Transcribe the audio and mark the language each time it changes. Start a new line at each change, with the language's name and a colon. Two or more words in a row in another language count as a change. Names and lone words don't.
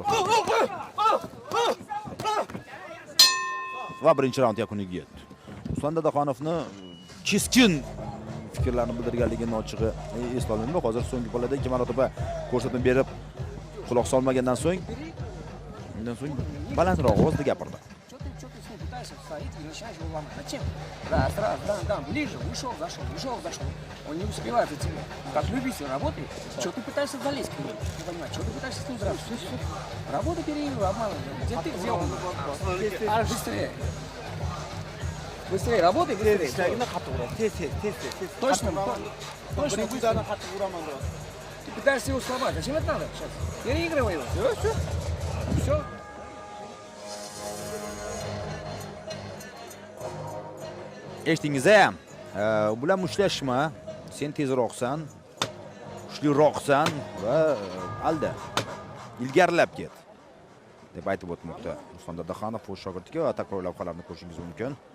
Uzbek: Va birinchi raund yakuniga yetdi. Ruslan Dadaxonovni keskin fikrlarni bildirganligini ochig'i eslolmayman. Hozir so'nggi pallada 2 marotaba ko'rsatma berib quloq solmagandan so'ng balandroq ovozda gapirdi.
Russian: Стоит и начинаешь его ломать. Зачем? Раз, ближе, ушел, зашел. Он не успевает за тебя. Как любитель работает, что ты пытаешься залезть к нему? Не понимаю, что ты пытаешься с ним драться? Все. Работа переигрывай, обманывай. Где ты, где он? Быстрее. Быстрее, работай, быстрее. Точно, быстро. Ты пытаешься его сломать. Зачем это надо сейчас? Переигрывай его. Все.
Uzbek: Eshitdingiz-a? Bular mushlashma. Sen tezroqsan, kuchliroqsan va alda ilgarilab ket deb aytib o'tmoqda Ruslan Dadaxonov o'z shogirdiga va takror lavhalarini ko'rishingiz mumkin.